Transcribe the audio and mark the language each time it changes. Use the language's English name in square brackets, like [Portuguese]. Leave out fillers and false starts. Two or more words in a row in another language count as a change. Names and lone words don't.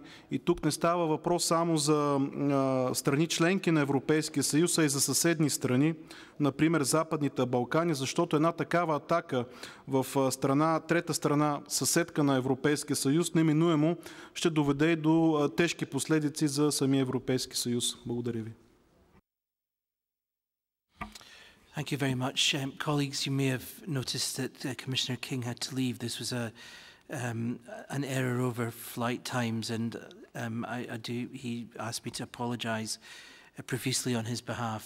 [Bulgarian] И тук не става въпрос само за страни членки на Европейския съюз, а и за съседни страни, например Западните Балкани, защото една такава атака в трета страна, съседка на Европейския съюз, неминуемо ще доведе и до тежки последици за самия Европейски съюз. Благодаря ви. [English] Thank you very much. Colleagues, you may have noticed that Commissioner King had to leave. This was an error over flight times, and he asked me to apologise profusely on his behalf.